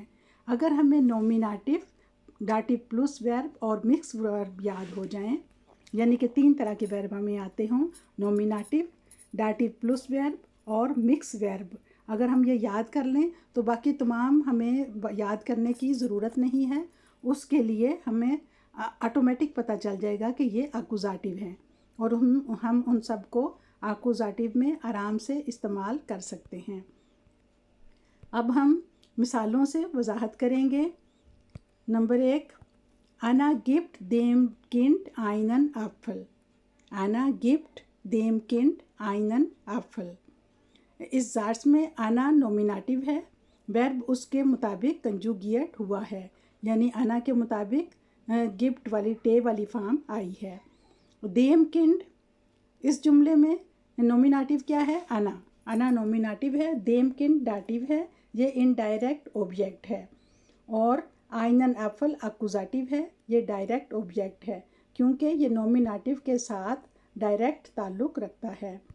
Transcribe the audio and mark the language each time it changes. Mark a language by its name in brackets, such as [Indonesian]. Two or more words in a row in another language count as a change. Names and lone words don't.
[Urdu] اگر ہمیں نومینیٹیو، [English] dative plus verb [Urdu] اور [English] mixed verb [Urdu] یاد ہو جائیں، یعنی کہ 3 طرح کے ورب ہمیں آتے ہوں، نومینیٹیو، [English] dative plus verb [Urdu] اور [English] mixed verb, [Urdu] اگر ہم یہ یاد کر لیں تو باقی تمام ہمیں یاد کرنے کی ضرورت نہیں ہے، اس کے لیے ہمیں آٹومیٹک پتہ چل جائے گا کہ یہ اکوزیٹو ہیں، اور ہم ان سب کو اکوزیٹو میں آرام سے استعمال کر سکتے ہیں۔ اب ہم مثالوں سے وضاحت کریں گے۔ نمبر 1، [German] Anna gibt dem Kind einen Apfel۔ Anna gibt dem Kind einen Apfel۔ [Urdu] اس زارس میں انا نومینیٹیو ہے، ورب اس کے مطابق کنجوگیٹ ہوا ہے، یعنی انا کے مطابق گفٹ والی ٹے والی فارم آئی ہے۔ [German] dem Kind, [Urdu] اس جملے میں نومینیٹیو کیا ہے؟ انا نومینیٹیو ہے، [German] dem Kind [Urdu] ڈاٹیو ہے، یہ [English] indirect object [Urdu] ہے، اور [German] einen Apfel [Urdu] اکوزیٹیو ہے، یہ [English] direct object [Urdu] ہے، کیونکہ یہ نومینیٹیو کے ساتھ ڈائریکٹ تعلق رکھتا ہے۔